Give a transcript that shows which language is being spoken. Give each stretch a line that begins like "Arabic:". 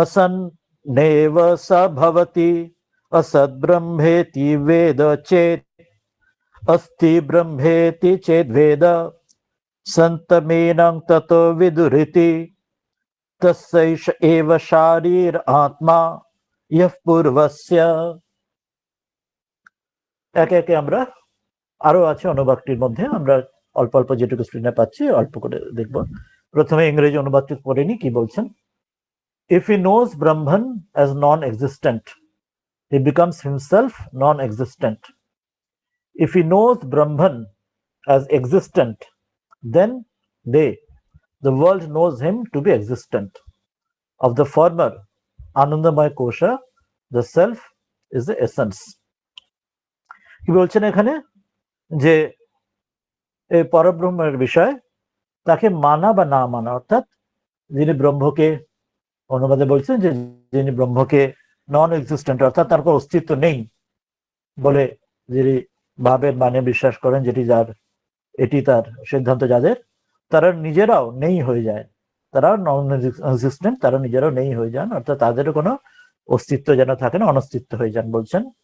Sanskrit: असन्नेव स भवति असद्ब्रह्मेति वेद चेत् अस्ति ब्रह्मेति चेद्वेद सन्तमेनं ततो विदुरिति तस्यैष एव शारीर आत्मा यः पूर्वस्य।
Bangla: একে একে আমরা আরো আছে অনুবাদটির মধ্যে, আমরা অল্প অল্প যেটুকু স্ক্রিনে পাচ্ছি অল্প করে দেখব। প্রথমে ইংরেজি অনুবাদটি পড়ে নি, কি বলছেন।
English: If he knows Brahman as non-existent, he becomes himself non-existent. If he knows Brahman as existent, then the world knows him to be existent. Of the former, Anandamaya Kosha, the self is the essence.
Bangla: কি বলছেন এখানে যে এই পরব্রহ্মের বিষয় তাকে মানা বা না মানা, অর্থাৎ যিনি ব্রহ্মকে, অনুবাদে বলছেন যে যিনি ব্রহ্মকে নন এক্সিস্টেন্ট, অর্থাৎ তার কোনো অস্তিত্ব নেই বলে যিনি ভাবের মানে বিশ্বাস করেন, যেটি যার এটি তার সিদ্ধান্ত, যাদের তারা নিজেরাও নেই হয়ে যায়, তারা নন এক্সিস্টেন্ট, তারা নিজেরাও নেই হয়ে যান, অর্থাৎ তাদেরও কোনো অস্তিত্ব যেন থাকে না, অনস্তিত্ব হয়ে যান বলছেন।